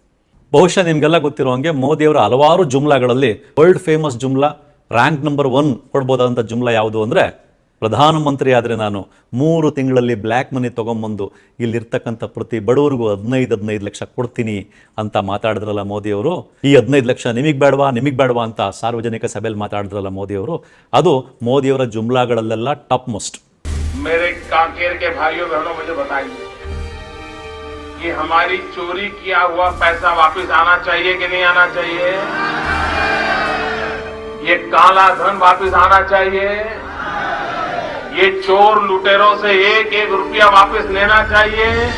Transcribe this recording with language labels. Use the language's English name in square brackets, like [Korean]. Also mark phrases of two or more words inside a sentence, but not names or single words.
[Kannada] ಬಹುಶಃ ನಿಮಗೆಲ್ಲ ಗೊತ್ತಿರೋ ಹಂಗೆ ಮೋದಿಯವರ ಹಲವಾರು ಜುಮ್ಲಾಗಳಲ್ಲಿ [English] world famous [Kannada] ಜುಮ್ಲಾ, [English] rank number 1 [Kannada] ಕೊಡ್ಬೋದಂಥ ಜುಮ್ಲಾ ಯಾವುದು ಅಂದರೆ, ಪ್ರಧಾನಮಂತ್ರಿ ಆದರೆ ನಾನು 3 ತಿಂಗಳಲ್ಲಿ [English] black money [Kannada] ತೊಗೊಂಬಂದು ಇಲ್ಲಿರ್ತಕ್ಕಂಥ ಪ್ರತಿ ಬಡವರಿಗೂ 15 ಲಕ್ಷ ಕೊಡ್ತೀನಿ ಅಂತ ಮಾತಾಡಿದ್ರಲ್ಲ ಮೋದಿಯವರು. ಈ 15 ಲಕ್ಷ ನಿಮಗೆ ಬೇಡವಾ ಅಂತ ಸಾರ್ವಜನಿಕ ಸಭೆಯಲ್ಲಿ ಮಾತಾಡಿದ್ರಲ್ಲ ಮೋದಿಯವರು. ಅದು ಮೋದಿಯವರ ಜುಮ್ಲಾಗಳಲ್ಲೆಲ್ಲ [English] top most. [Hindi] मेरे कांकेर के भाइयों बहनों, मुझे बताइए कि हमारी चोरी किया हुआ पैसा वापस आना चाहिए कि नहीं आना चाहिए? ये काला धन वापस आना चाहिए? ये चोर लुटेरों से एक रुपया वापस लेना चाहिए?